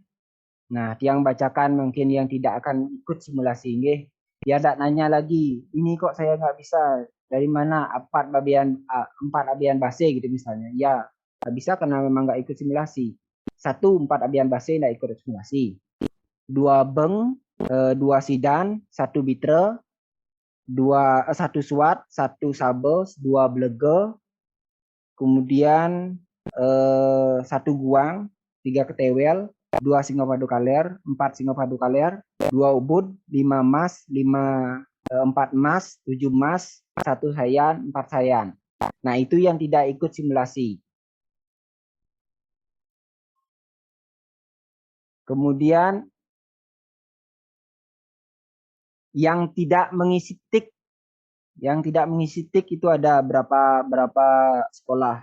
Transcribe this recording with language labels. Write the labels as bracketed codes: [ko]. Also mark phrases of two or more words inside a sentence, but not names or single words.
[id] Nah, yang bacakan mungkin yang tidak akan ikut simulasi nggih. Dia tidak nanya lagi, ini kok saya nggak bisa, dari mana 4 abian base gitu misalnya. Ya, nggak bisa karena memang nggak ikut simulasi. 4 abian base nggak ikut simulasi. 2 beng, 2 sidan, 1 bitre, 1 SWAT, 1 sabes, 2 blege, kemudian 1 guang, 3 ketewel, 2 singopadu kaler, 4 singopadu kaler, 2 ubud, 5 emas, 4 emas, 7 emas, 1 sayan, 4 sayan. Nah, itu yang tidak ikut simulasi. Kemudian yang tidak mengisi tik, itu ada berapa sekolah.